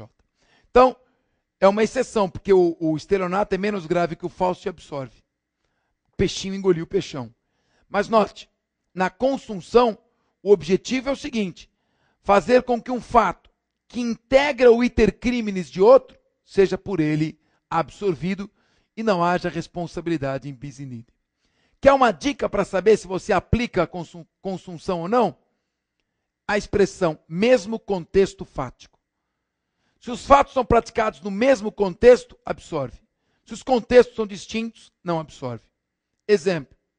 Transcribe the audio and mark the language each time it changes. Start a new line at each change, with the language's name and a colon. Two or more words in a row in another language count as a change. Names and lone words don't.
Portuguese: Então, é uma exceção, porque o estelionato é menos grave que o falso e absorve. O peixinho engoliu o peixão. Mas note, na consunção, o objetivo é o seguinte: fazer com que um fato que integra o
Latin: iter criminis
Portuguese: de outro seja por ele absorvido e não haja responsabilidade em
Latin: bis in idem.
Portuguese: Quer uma dica para saber se você aplica a consunção ou não? A expressão mesmo contexto fático. Se os fatos são praticados no mesmo contexto, absorve. Se os contextos são distintos, não absorve. Exemplo.